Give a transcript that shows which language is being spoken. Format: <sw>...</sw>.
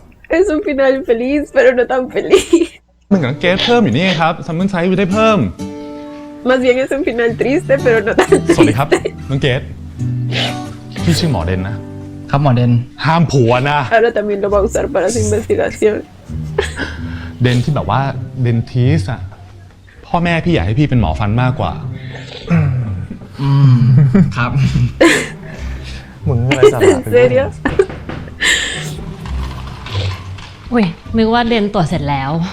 <es>Es un final feliz, pero no tan feliz.</es> <th>เหมือนกับเกสเพิ่มอยู่นี่ไงครับซัมเมอร์ไซส์ได้เพิ่ม</th> <es>Más bien es un final triste, pero no tan triste.</es> <th>สวัสดีครับ น้องเกดพี่ชื่อหมอเดนนะ ครับหมอเดน ห้ามผัวนะ</th> <es>Ahora también lo va a usar para su investigación.</es> <th>เดนที่แบบว่าเดนทิสอะพ่อแม่พี่อยากให้พี่เป็นหมอฟันมากกว่า ครับ มึงอะไรสาระ</th> <es>¿En serio?</es> <th>อุ้ยนึกว่าเดนตรวจเสร็จแล้ว</th>